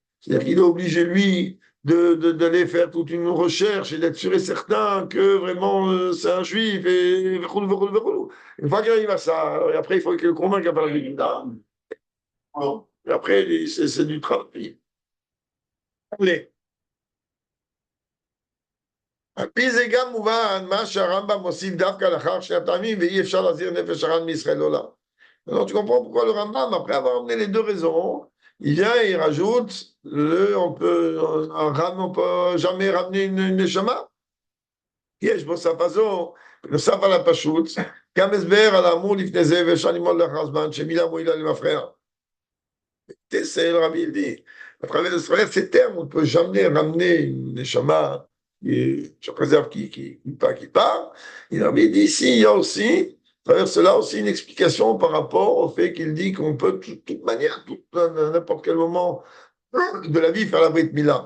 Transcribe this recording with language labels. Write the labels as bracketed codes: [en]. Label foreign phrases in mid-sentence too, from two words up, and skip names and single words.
[fr] C'est-à-dire qu'il est obligé, lui, d'aller faire toute une recherche et d'être sûr et certain que vraiment c'est un juif et une fois qu'il arrive à ça, et après il faut qu'il le convainque à parler de l'État. Et après, c'est du travail. Allez. [he] על פי זה גם מובן מה שהרמב"ם מוסיף דווקא לאחר שני הטעמים ואי אפשר להזהיר נפש הרע מישראל לעולם. [fr] Alors tu comprends pourquoi le Rambam, après avoir amené les deux raisons, il vient et il rajoute on peut jamais ramener une neshama. [he] יש בו שפה זו, בנוסף על הפשוט, גם הסבר על האמור לפני זה ואפשר ללמוד לאחר זמן שמילה מועילה למפרע. [fr] C'est le Rabbi, il dit, à travers ces termes, on ne peut jamais ramener une neshama je préserve qui part. Il avait dit ici, il y a aussi, à travers cela aussi, une explication par rapport au fait qu'il dit qu'on peut, de toute manière, à n'importe quel moment de la vie, faire la [he] ברית מילה.